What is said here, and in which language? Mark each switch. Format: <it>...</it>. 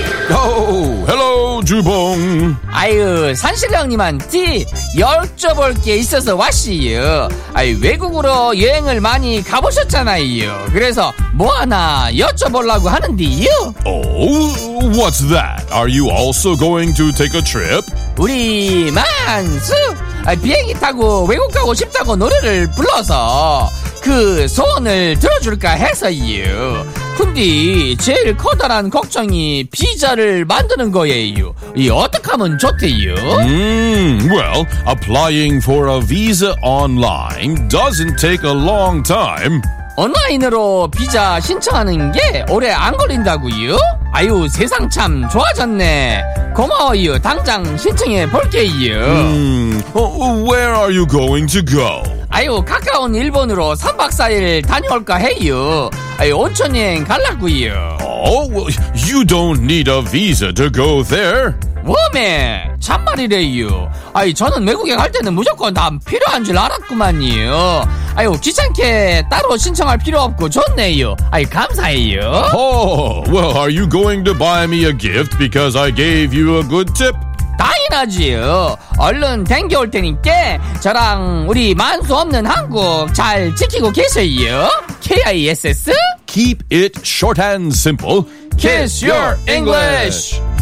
<en>Oh, hello, 주봉.</en> <ko>아유, 산신령님한테 여쭤볼 게 있어서 왔시요. 아유, 외국으로 여행을 많이 가보셨잖아요. 그래서 뭐 하나 여쭤보려고 하는데요.</ko> <en>Oh, what's that? Are you also going to take a trip?</en> <ko>우리 만수 비행기 타고 외국 가고 싶다고 노래를 불러서 그 소원을 들어줄까 해서요. 근데 제일 커다란 걱정이 비자를 만드는 거예요. 이 어떻게 하면 좋대요?</ko> <en>Well, applying for a visa online doesn't take a long time.</en> <ko>온라인으로 비자 신청하는 게 오래 안 걸린다고요? 아유, 세상 참 좋아졌네. 고마워요. 당장 신청해 볼게요.</ko> <en>Where are you going to go?</en> <ko>아유, 가까운 일본으로 3박 4일 다녀올까 해요. 아유, 온천 여행 갈라고요.</ko> <en>Oh, you don't need a visa to go there.</en> <ko>워메, 참말이래요. 아유, 저는 외국에 갈 때는 무조건 다 필요한 줄 알았구만요. 아유, 귀찮게 따로 신청할 필요 없고 좋네요. 아유, 감사해요.</ko> <en>Oh, well, are you going to buy me a gift because I gave you a good tip?</en> <ko>당연하지요. 얼른 댕겨올 테니까 저랑 우리 만수 없는 한국 잘 지키고 계세요.</ko> <en>KISS Keep it short and simple. Kiss your English.</en>